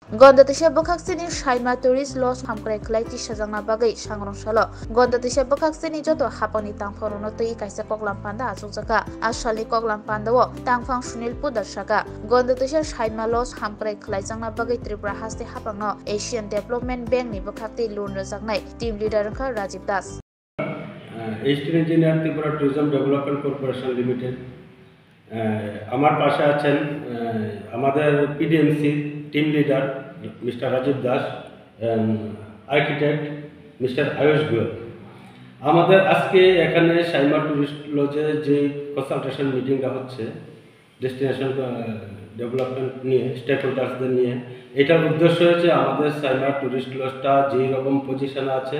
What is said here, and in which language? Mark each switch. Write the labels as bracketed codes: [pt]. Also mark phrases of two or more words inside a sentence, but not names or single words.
[trp] Gondatisa bokhaksini shaima tourist lodge hamkrai khlai ti sajangna bagai sangrong salo Gondatisa bokhaksini joto hapani tangphorono tei kaisa koklam panda achugjaka asali koklam pandao tangphang sunil pudarsaka Gondatisa shaima lodge hamkrai khlai jangna bagai Tripura haste hapangno Asian Development Bank ni bokhakti loan rojaknai [en] team leader [trp] kha Rajiv Das [en] Eastern Engineer [bn] Tripura Tourism Development Corporation Limited আমার পাশে আছেন আমাদের [en] PDMC team leader Mister [bn] রাজীব দাস [en] architect Mister [bn] আয়ুষ গোয়েল আমাদের আজকে এখানে শাইমা টুরিস্ট লজে যে [en] consultation meeting [bn] হচ্ছে [en] destination development [bn] নিয়ে [en] stakeholders [bn] নিয়ে এটার উদ্দেশ্য হচ্ছে আমাদের শাইমা টুরিস্ট লজটা যেই রকম পজিশনে আছে